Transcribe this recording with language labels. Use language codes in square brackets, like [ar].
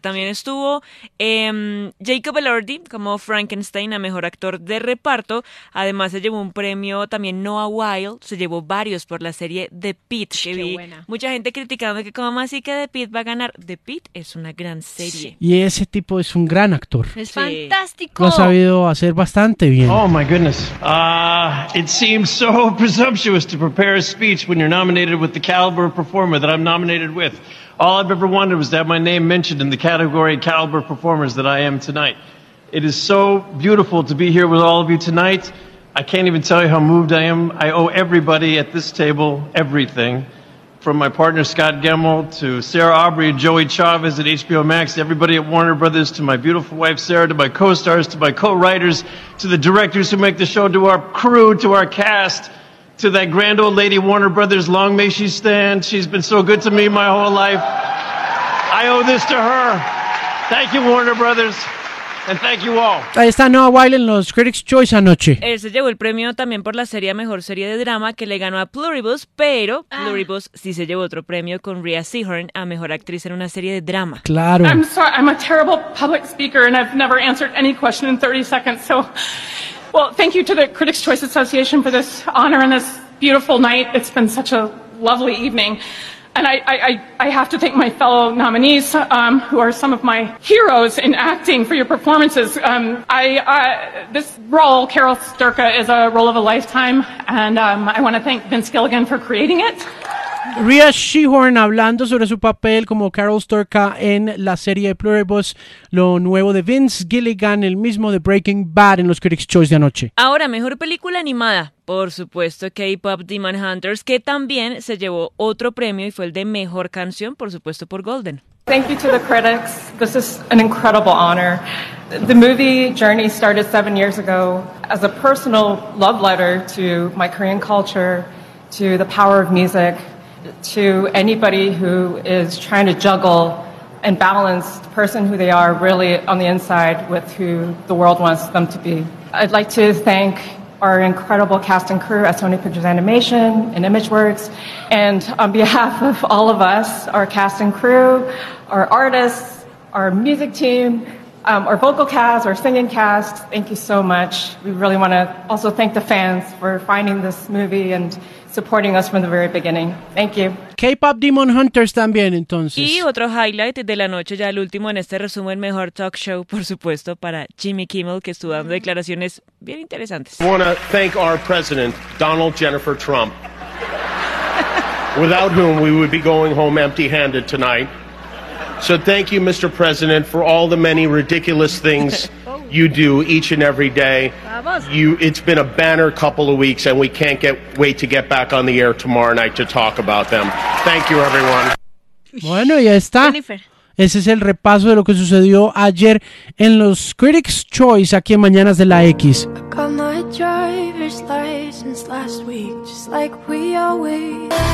[es] También estuvo Jacob Elordi como Frankenstein a mejor actor de reparto. Además se llevó un premio también Noah Wyle. Se llevó varios por la serie The Pitt. Qué buena. Mucha gente criticando que cómo así que The Pitt va a ganar. The Pitt es una gran serie. Sí. Y ese tipo es un gran actor. Es fantástico. Lo ha sabido hacer bastante bien. [en] Oh my goodness. It seems so presumptuous to prepare a speech when you're nominated with the caliber of performer that I'm nominated with. All I've ever wanted was to have my name mentioned in the category of caliber performers that I am tonight. It is so beautiful to be here with all of you tonight. I can't even tell you how moved I am. I owe everybody at this table everything. from my partner Scott Gemmel to Sarah Aubrey and Joey Chavez at HBO Max, everybody at Warner Brothers, to my beautiful wife Sarah, to my co-stars, to my co-writers, to the directors who make the show, to our crew, to our cast, to that grand old lady Warner Brothers, long may she stand. She's been so good to me my whole life. I owe this to her. Thank you, Warner Brothers. And thank you all. [es] Ahí está Noah Wyle en los Critics' Choice anoche. Él se llevó el premio también por la serie Mejor Serie de Drama, que le ganó a Pluribus, pero Pluribus sí se llevó otro premio con Rhea Seahorn a Mejor Actriz en una Serie de Drama. Claro. [en] I'm sorry, I'm a terrible public speaker and I've never answered any question in 30 seconds, so... Well, thank you to the Critics' Choice Association for this honor and this beautiful night. It's been such a lovely evening. And I have to thank my fellow nominees, who are some of my heroes in acting, for your performances. This role, Carol Sturka, is a role of a lifetime, and I want to thank Vince Gilligan for creating it. [es] Rhea Seahorn hablando sobre su papel como Carol Sturka en la serie Pluribus, lo nuevo de Vince Gilligan, el mismo de Breaking Bad, en los Critics' Choice de anoche. Ahora, mejor película animada, por supuesto, K-Pop Demon Hunters, que también se llevó otro premio y fue el de mejor canción, por supuesto, por Golden. [en] Thank you to the critics. This is an incredible honor. The movie journey started 7 years ago as a personal love letter to my Korean culture, to the power of music, to anybody who is trying to juggle and balance the person who they are really on the inside with who the world wants them to be. I'd like to thank our incredible cast and crew at Sony Pictures Animation and ImageWorks, and on behalf of all of us, our cast and crew, our artists, our music team, our vocal cast, our singing cast, thank you so much. We really want to also thank the fans for finding this movie and supporting us from the very beginning. Thank you. [es] K-Pop Demon Hunters también, entonces. Y otro highlight de la noche, ya el último en este resumen, mejor talk show, por supuesto, para Jimmy Kimmel, que estuvo dando declaraciones bien interesantes. [en] I want to thank our president, Donald Jennifer Trump, without whom we would be going home empty-handed tonight. So thank you, Mr. President, for all the many ridiculous things you do each and every day. It's been a banner couple of weeks, and we can't wait to get back on the air tomorrow night to talk about them. Thank you, everyone. [es] Bueno, ya está. Jennifer. Ese es el repaso de lo que sucedió ayer en los Critics' Choice aquí en Mañanas de la X. [en] I got my driver's license last week, just like we always.